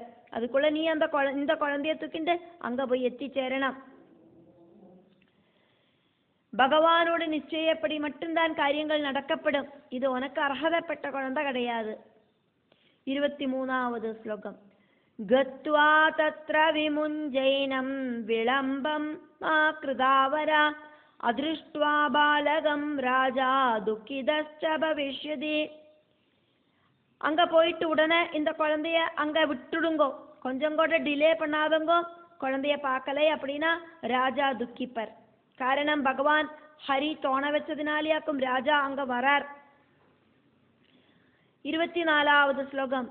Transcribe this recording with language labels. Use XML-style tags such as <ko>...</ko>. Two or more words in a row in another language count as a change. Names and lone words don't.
<ta>அதுக்குள்ள நீ அந்த இந்த குழந்தைய தூக்கிண்டு அங்க போய் எத்திச்சேரணும். பகவானோடு நிச்சயப்படி மட்டும்தான் காரியங்கள் நடக்கப்படும். இது உனக்கு அர்ஹதப்பட்ட குழந்தை கிடையாது. 23வது ஸ்லோகம்.</ta> <sa>गत्वा तत्र विमुञ्जैनं विलम्बं मा कृतावर अदृष्ट्वा बालकं राजा दुःखितश्च भविष्यति.</sa> <ta>அங்கே போயிட்டு உடனே இந்த குழந்தைய அங்கே விட்டுடுங்கோ, கொஞ்சம் கூட டிலே பண்ணாதங்கோ, குழந்தைய பார்க்கலை அப்படின்னா ராஜா துக்கிப்பர். காரணம் பகவான் ஹரி தோண வச்சதுனாலேயாக்கும் ராஜா அங்கே வரார். 24வது ஸ்லோகம்.</ta>